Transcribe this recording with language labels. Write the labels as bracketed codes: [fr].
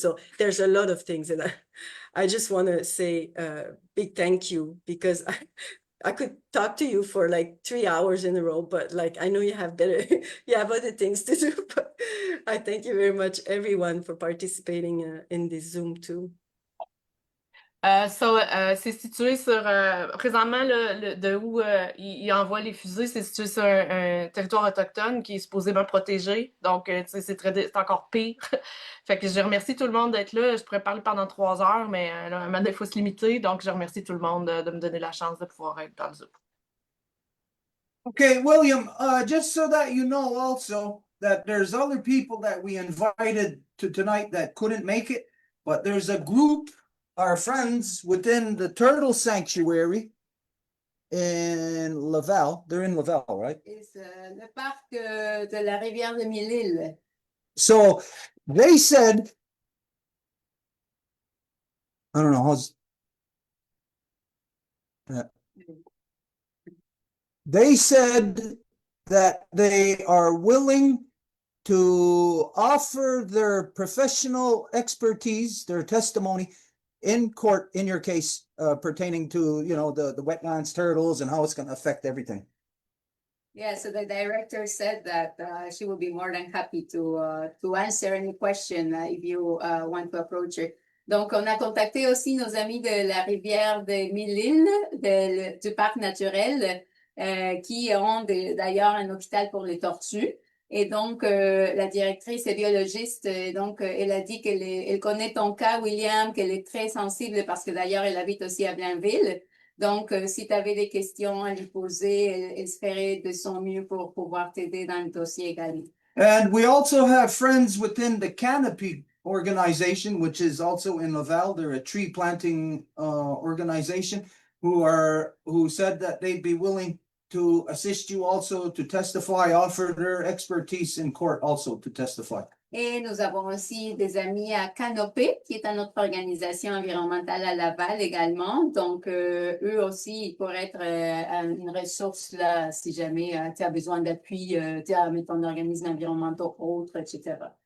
[en] So there's a lot of things. And I just want to say a big thank you, because I could talk to you for like 3 hours in a row, but like, I know you have you have other things to do, but I thank you very much, everyone, for participating in this Zoom too. [fr] C'est situé sur, présentement, de où il envoie les fusées, c'est situé sur un territoire autochtone qui est supposément protégé. Donc, c'est encore pire. Fait que je remercie tout le monde d'être là. Je pourrais parler pendant 3 heures, mais là, il faut se limiter. Donc, je remercie tout le monde de me donner la chance de pouvoir être dans le Zoom. [en] Okay, William, just so that you know also that there's other people that we invited to tonight that couldn't make it, but there's a group, our friends within the turtle sanctuary in Laval. They're in Laval, right? [fr] C'est le parc de la rivière de Mille-Îles. [en] So they said, I don't know how's. They said that they are willing to offer their professional expertise, their testimony in court in your case pertaining to, the wetlands, turtles, and how it's going to affect everything. Yeah, so the director said that she will be more than happy to answer any question if you want to approach her. [fr] Donc, on a contacté aussi nos amis de la rivière de Mille-Îles, du parc naturel, qui ont d'ailleurs un hôpital pour les tortues. Et donc, la directrice est biologiste, et donc elle a dit qu'elle connaît ton cas, William, qu'elle est très sensible parce que d'ailleurs, elle habite aussi à Blainville. Donc, si tu avais des questions à lui poser, elle se ferait de son mieux pour pouvoir t'aider dans le dossier également. [en] And we also have friends within the Canopy organization, which is also in Laval. They're a tree planting organization who said that they'd be willing to assist you also to testify, offer their expertise in court also to testify. [fr] Et nous avons aussi des amis à Canopée, qui est une autre organisation environnementale à Laval également. Donc, eux aussi, ils pourraient être une ressource là, si jamais tu as besoin d'appui, mettons, d'organismes environnementaux autres, etc.